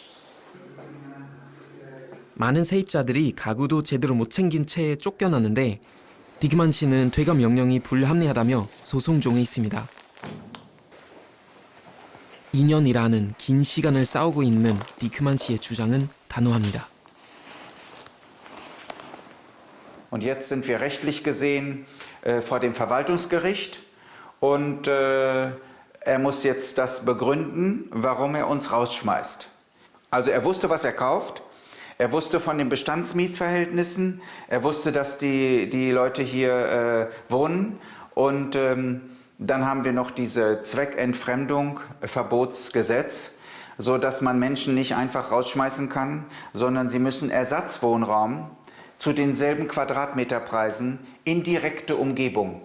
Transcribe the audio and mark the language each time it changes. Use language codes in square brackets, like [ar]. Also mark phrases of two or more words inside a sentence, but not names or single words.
[ko] 많은 세입자들이 가구도 제대로 못 챙긴 채 쫓겨났는데 디크만 씨는 퇴거 명령이 불합리하다며 소송 중에 있습니다. 2년이라는 긴 시간을 싸우고 있는 디크만 씨의 주장은 단호합니다. [de] Und jetzt sind wir rechtlich gesehen vor dem Verwaltungsgericht und er muss jetzt das begründen, warum er uns rausschmeißt. Also er wusste, was er kauft. Er wusste von den Bestandsmietsverhältnissen, er wusste, dass die Leute hier wohnen und dann haben wir noch diese Zweckentfremdung, Verbotsgesetz, so dass man Menschen nicht einfach rausschmeißen kann, sondern sie müssen Ersatzwohnraum zu denselben Quadratmeterpreisen in direkte Umgebung.